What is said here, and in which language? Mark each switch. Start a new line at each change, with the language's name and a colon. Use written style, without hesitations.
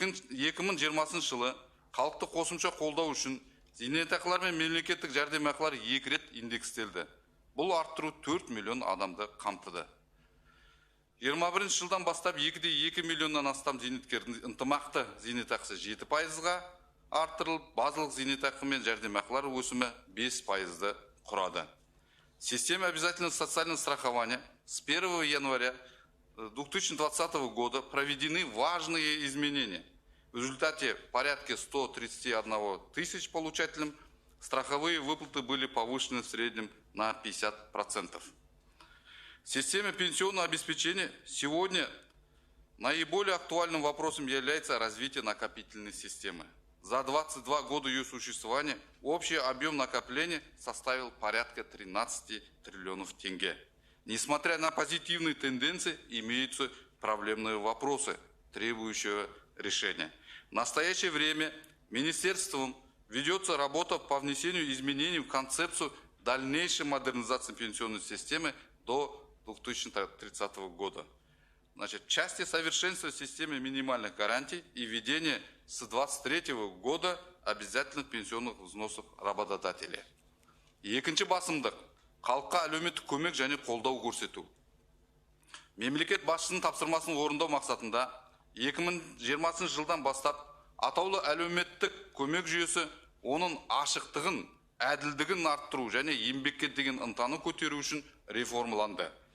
Kazakh: 2020 жылы халықты қосымша қолдау үшін зейнетақылар мен мемлекеттік жәрдемақылар 2 рет индекстелді. Бұл арттыру 4 миллион адамды қамтыды. 21 жылдан бастап 2,2 миллионнан астам зейнеткердің ынтымақты зейнетақысы 7%-ға арттырылып, базалық зейнетақы мен жәрдемақылар өсімі 5%-ды құрады.
Russian: Система обязательного социального страхования с 1 января 2020 года проведены важные изменения. В результате порядка 131 тысяч получателям страховые выплаты были повышены в среднем на 50%. В системе пенсионного обеспечения сегодня наиболее актуальным вопросом является развитие накопительной системы. За 22 года ее существования общий объем накопления составил порядка 13 триллионов тенге. Несмотря на позитивные тенденции, имеются проблемные вопросы, требующие решения. В настоящее время министерством ведется работа по внесению изменений в концепцию дальнейшей модернизации пенсионной системы до 2030 года. Значит, в части совершенствования системы минимальных гарантий и введения с 2023 года обязательных пенсионных взносов работодателей.
Kazakh: Екінші басымдық, халыққа әлеуметтік көмек және қолдау көрсету. Мемлекет басшысының тапсырмасын орындау мақсатында 2020 жылдан бастап атаулы әлеуметтік көмек жүйесі оның ашықтығын, әділдігін арттыру және еңбекке деген ынтаны көтеру үшін реформаланды.